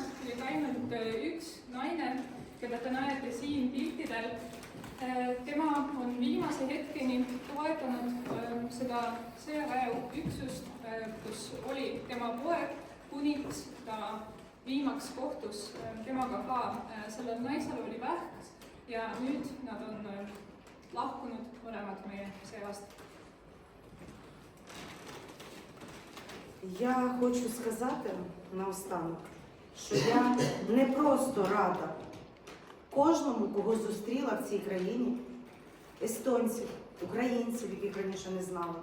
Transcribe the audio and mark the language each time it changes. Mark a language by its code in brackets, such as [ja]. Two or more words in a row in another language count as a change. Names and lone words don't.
[et] Ja ainult üks naine, keda te näete siin piltidel, tema on viimase hetkeni toetanud seda sõjaväeüksust, kus oli tema poeg, kuniks ta viimaks kohtus temaga ka. Sellel naisel oli vähk ja nüüd nad on lahkunud mõlemad meie seast. [uk] Я хочу сказати наостанок, що я не просто рада кожному, кого зустріла в цій країні, естонців, українців, яких раніше не знала.